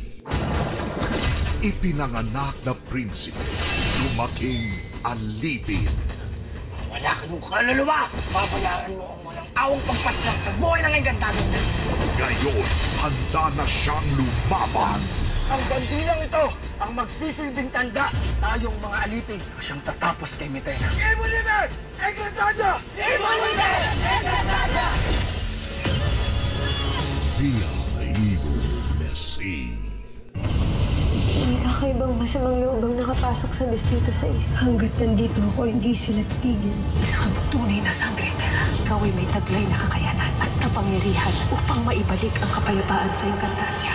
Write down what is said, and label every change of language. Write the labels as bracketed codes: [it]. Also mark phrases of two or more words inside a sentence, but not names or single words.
[tl] Ipinanganak na prinsipe, lumaking alipin. Wala kayong kaluluwa! Babayaran mo ang walang awang pagpaslang sa buhay ng engkantado na. Ngayon, handa na siyang lumaban. Ang bandilang ito ang magsisilbing tanda tayong mga alipin siyang tatapos kay Metena. Imunimer! Engkantado! Imunimer! Engkantado! The Eagle Messy. May kakaibang masamang loob ang nakapasok sa distrito 6. Hanggat nandito ako, hindi sila titigil. Isa kang tunay na sangre, Tera. Ikaw ay may taglay na kakayanan at kapangyarihan upang maibalik ang kapayapaan sa Encantadia.